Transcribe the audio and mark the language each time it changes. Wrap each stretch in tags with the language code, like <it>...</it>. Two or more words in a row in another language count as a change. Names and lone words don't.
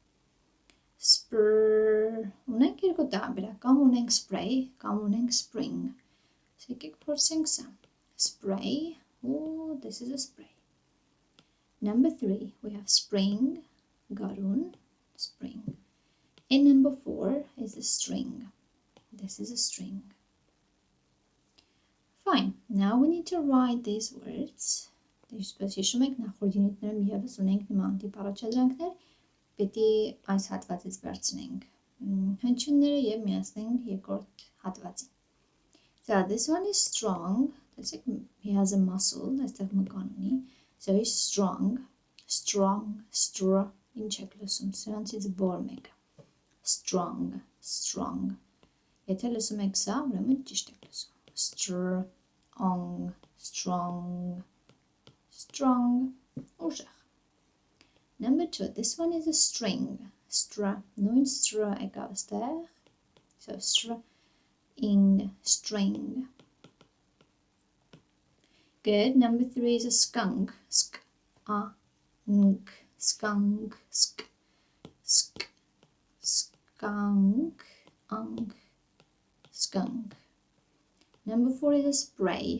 <hy>Ունենք երկու տարբերակ, կամ ունենք spray, կամ ունենք spring. Եկեք փորձենք սա.</hy> <en>Spray, oh, this is a spray. Number 3, we have spring, garun, spring. And number 4 is a string. This is a string. Fine, now we need to write these words.</en> <hy>Ինչպես հիշում եք, նախորդ յունիտներում ևս ունենք նման տիպ առաջադրանքներ, պետք է այս հատվածից վերցնենք հնչյունները և միացնենք երկրորդ հատվածին.</hy> <en>So this one is strong. He has a muscle.</en> <hy>Այստեղ մկան ունի.</hy> <en>So he's strong.</en> <hy>Ինչ եք լսում, սրանցից որ մեկը.</hy> <en>Strong.</en> <hy>Եթե լսում եք սա, ուրեմն ճիշտ եք լսում.</hy> <en>Strong.</en> <hy>Ուժեղ.</hy> <en>Number 2, this one is a string.</en> <hy>Նույն եկավ այստեղ.</hy> <en>So string. Good. Number 3 is a skunk. Skunk. Number 4 is a spray.</en>